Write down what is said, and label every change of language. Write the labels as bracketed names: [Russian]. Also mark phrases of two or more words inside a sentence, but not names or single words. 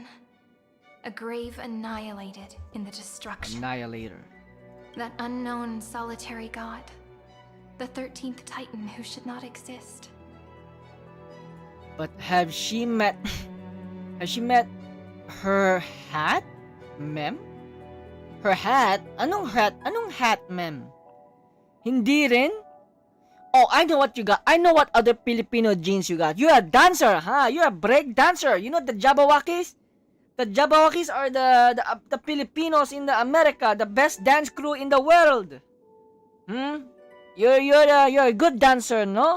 [English] A grave annihilated in the destruction. Annihilator. That unknown solitary god. The 13th Titan who should not exist. But have she met... Has she met her hat, mem? Her hat? Anong hat? Anong hat, mem? [Filipino] Hindi rin? [English] Oh, I know what you got. I know what other Filipino genes you got. You're a dancer, huh? You're a break dancer. You know the Jabawakis? The Jabawakis are the Filipinos in the America, the best dance crew in the world. You're a good dancer, no?